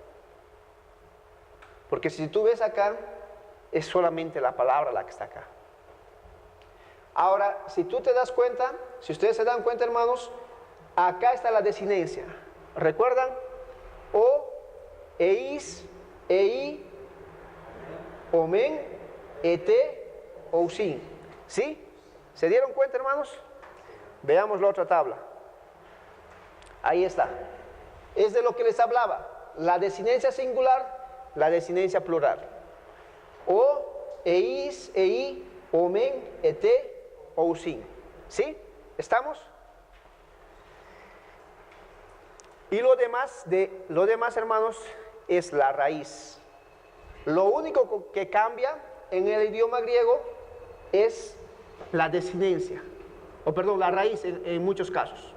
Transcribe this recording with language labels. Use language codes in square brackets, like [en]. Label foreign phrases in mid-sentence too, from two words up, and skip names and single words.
[es] Porque si tú ves acá, es solamente la palabra la que está acá. Ahora, si tú te das cuenta, si ustedes se dan cuenta, hermanos, acá está la desinencia. [el] ¿Recuerdan? ω, εις, ει, ομεν, ετε, ουσιν. [es] ¿Sí? ¿Se dieron cuenta, hermanos? Veamos la otra tabla. Ahí está. Es de lo que les hablaba. La desinencia singular, la desinencia plural. [el] Ω, εις, ει, ομεν, ετε, ουσιν. [es] ¿Sí? ¿Estamos? Y lo demás, hermanos, es la raíz. Lo único que cambia en el idioma griego es la desinencia, la raíz en muchos casos.